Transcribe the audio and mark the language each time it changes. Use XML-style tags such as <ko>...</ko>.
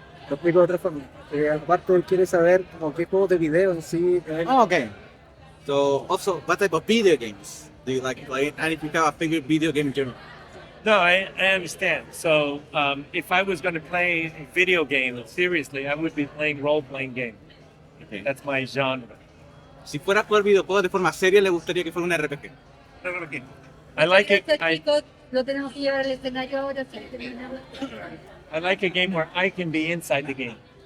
<es>Lo explico de otra forma. Aparte, él quiere saber como qué juegos de video en sí.</es> <en>Oh, okay. So also, what type of video games do you like playing? And if you have a favorite video game genre? No, I understand. So if I was going to play video games seriously, I would be playing role-playing games. Okay. That's my genre.</en> <es>Si fuera a jugar videojuegos de forma seria, le gustaría que fuera un RPG.</es> <en>I like it.</en> <es>Chicos, lo tenemos que llevar al escenario ahora.</es> <en>I like a game where I can be inside the game.</en>